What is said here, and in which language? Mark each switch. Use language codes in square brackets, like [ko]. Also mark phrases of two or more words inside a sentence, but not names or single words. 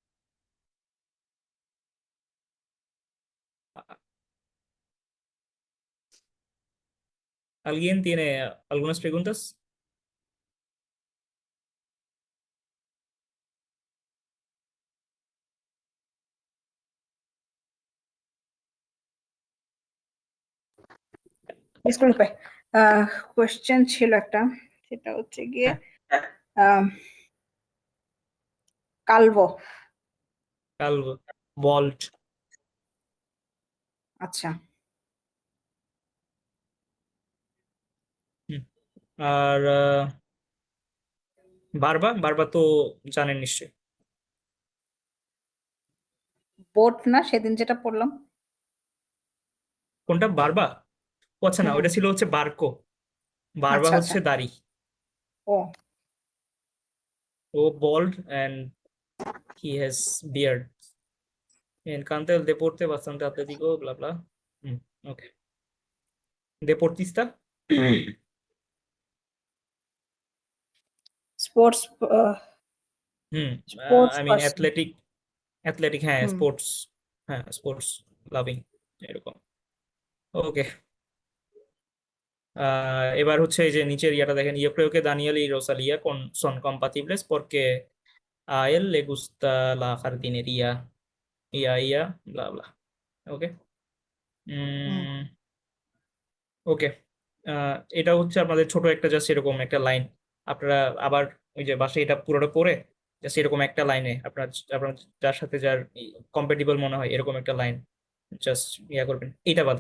[es] ¿Alguien tiene algunas preguntas? [bn] Disculpe, question ছিল একটা, সেটা হচ্ছে গিয়ে হ্যাঁ, কালভো। কালভো, বল্ট। আচ্ছা, আর বারবা বারবা তো জানেন নিশ্চয়ই। বোট না সেদিন যেটা পড়লাম? কোনটা, বারবা? ও আচ্ছা, না হুম, ওটা ছিল হচ্ছে বারকো। বারবা আচ্ছা আচ্ছা। হচ্ছে দাড়ি। ও [en] ও bald and he has beard. [es] Encanta el deporte bastante atlético, bla bla. Ok. Deportista. [bn] স্পোর্টস, হুম, স্পোর্টস [en] I mean [bn] পার্সন। অ্যাথলেটিক। অ্যাথলেটিক, হ্যাঁ, হুম, স্পোর্টস। হ্যাঁ, [en] sports loving, [bn] এরকম। ওকে। এবার হচ্ছে এই যে নিচের ইয়াটা দেখেন, [es] yo creo que Daniel y Rosalía son compatibles porque a él le gusta la jardinería y a ella bla bla. [bn] ওকে। হুম, ওকে। এটা হচ্ছে আপনাদের ছোট একটা জাস্ট এরকম একটা লাইন। আপনারা আবার ওই যে বাসায় এটা পুরোটা পড়ে জাস্ট এরকম একটা লাইনে আপনার আপনার যার সাথে যার কম্পেটিবল মনে হয় এরকম একটা লাইন জাস্ট ইয়া করবেন এইটা বাদে।